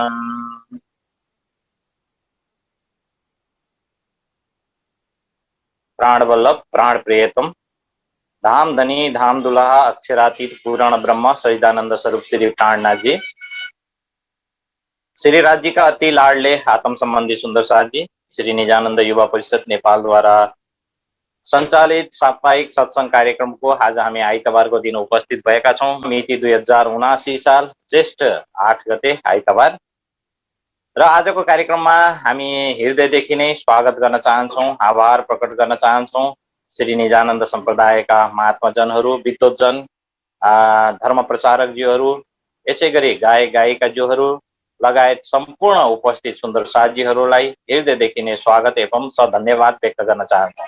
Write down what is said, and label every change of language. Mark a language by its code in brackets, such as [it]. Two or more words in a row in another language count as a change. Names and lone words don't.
[ne] प्राण वल्लभ प्राण प्रियतम, धाम धनी धाम दुल्हा, अक्षरातीत पूर्ण ब्रह्म सच्चिदानंद स्वरूप श्री प्राणनाथ जी, [hi] श्री राज्य का अति लाडले आत्म संबंधी सुंदर साथ जी, [ne] श्री निजानंद युवा परिषद नेपाल द्वारा सञ्चालित साप्ताहिक सत्संग कार्यक्रम को आज हामी आइतबारको दिन उपस्थित भएका छौं। मिति 2079 साल ज्येष्ठ 8 गते आइतबार र आजको कार्यक्रममा हामी हृदयदेखि नै स्वागत गर्न चाहन्छौं, आभार प्रकट गर्न चाहन्छौं श्री निजानन्द सम्प्रदायका महात्माजनहरू, विद्वतजन, धर्म प्रचारकज्यूहरू, यसैगरी गायक गायिकाज्यूहरू लगायत सम्पूर्ण उपस्थित सुन्दर साथीहरूलाई हृदयदेखि नै स्वागत एवं सधन्यवाद व्यक्त गर्न चाहन्छौं।